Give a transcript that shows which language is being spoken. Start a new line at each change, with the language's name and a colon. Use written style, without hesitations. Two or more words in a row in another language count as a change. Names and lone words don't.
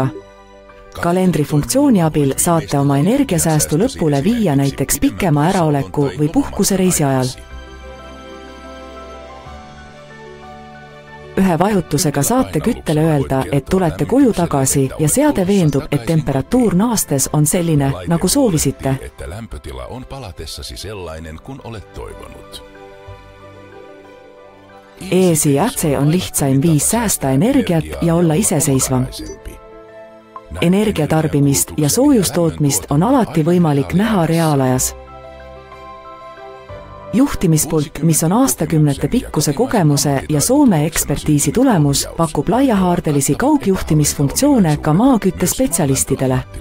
Estonian: Kalendri funktsiooni abil saate oma energiasäästu lõpule viia näiteks pikema äraoleku või puhkusereisi ajal. Ühe vajutusega saate küttele öelda, et tulete koju tagasi ja seade veendub, et temperatuur naastes on selline, nagu soovisite.
Finnish: Että lämpötila on palatessasi sellainen, kun olet toivonut.
Estonian: ESI on lihtsaim viis säästa energiat ja olla iseseisvam. Energiatarbimist ja soojustootmist on alati võimalik näha reaalajas. Juhtimispult, mis on aastakümnete pikkuse kogemuse ja Soome ekspertiisi tulemus, pakub laiahaardelisi kaugjuhtimisfunktsioone ka maaküttespetsialistidele.